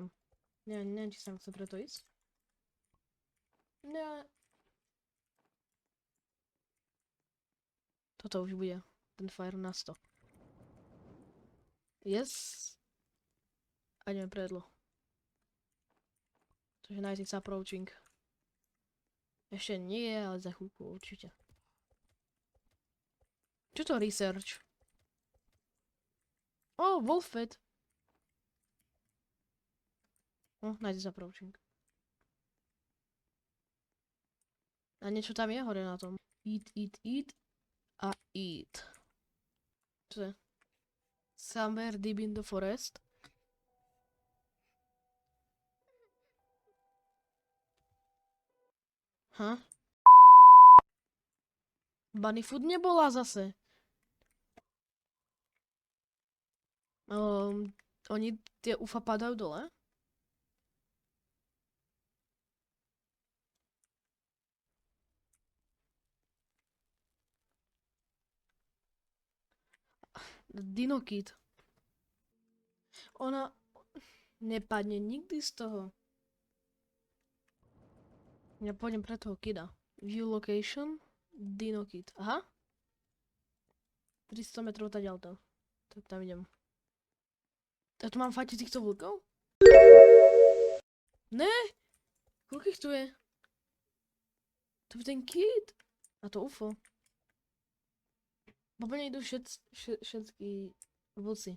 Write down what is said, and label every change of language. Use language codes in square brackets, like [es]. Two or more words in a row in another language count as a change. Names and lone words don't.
[sk] Neviem, či sa chce preto ísť. Ne. Toto už bude. Ten fire na 100. Yes. A ideme predlo. Takže [en] night is approaching. [sk] Ešte nie, ale za chvíľku určite. [en] Čo to research? Oh, wolfed. Night is approaching. [sk] A niečo tam je hore na tom. [en] Eat a eat. [sk] Čo je? [en] Somewhere deep in the forest. Bunny food [sk] nebola zase. Oni tie ufa padajú dole? Dino Kid. Ona nepadne nikdy z toho. Ja pôjdem pre toho kida. [en] View location. Dino Kid. [sk] Aha. 300 metrov taďalto. Tak tam idem. Ja tu mám fajtiť týchto vlkov? Ne! Koľko ich tu je? To je ten kid. A to UFO. Po mne idú všetky vlci.